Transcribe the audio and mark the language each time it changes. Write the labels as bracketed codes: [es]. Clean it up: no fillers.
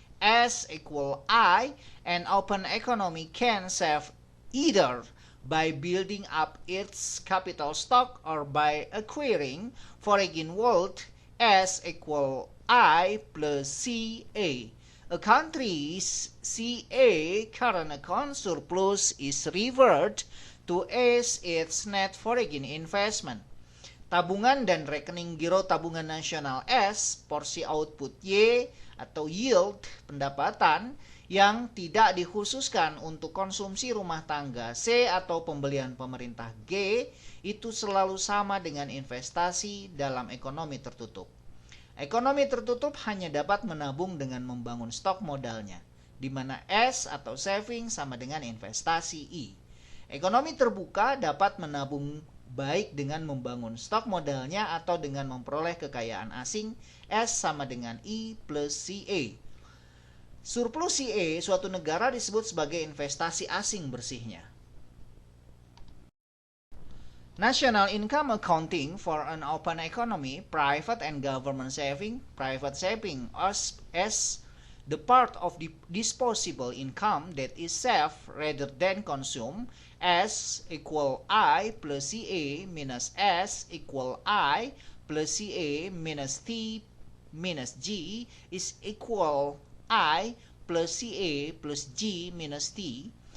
[en] S equal I, an open economy can save either by building up its capital stock or by acquiring foreign wealth. S equal I plus CA. A country's CA current account surplus is referred to as its net foreign investment. [id] Tabungan dan rekening giro tabungan nasional S, porsi output Y atau yield pendapatan yang tidak dikhususkan untuk konsumsi rumah tangga C atau pembelian pemerintah G, itu selalu sama dengan investasi dalam ekonomi tertutup. Ekonomi tertutup hanya dapat menabung dengan membangun stok modalnya, di mana S atau saving sama dengan investasi I. Ekonomi terbuka dapat menabung baik dengan membangun stok modalnya atau dengan memperoleh kekayaan asing. S sama dengan I plus CA. Surplus CA suatu negara disebut sebagai investasi asing bersihnya. [en] National income accounting for an open economy, private and government saving. Private saving as the part of the disposable income that is saved rather than consumed. S equal I plus CA minus S equal I plus CA minus T minus G is equal I plus CA plus G minus T.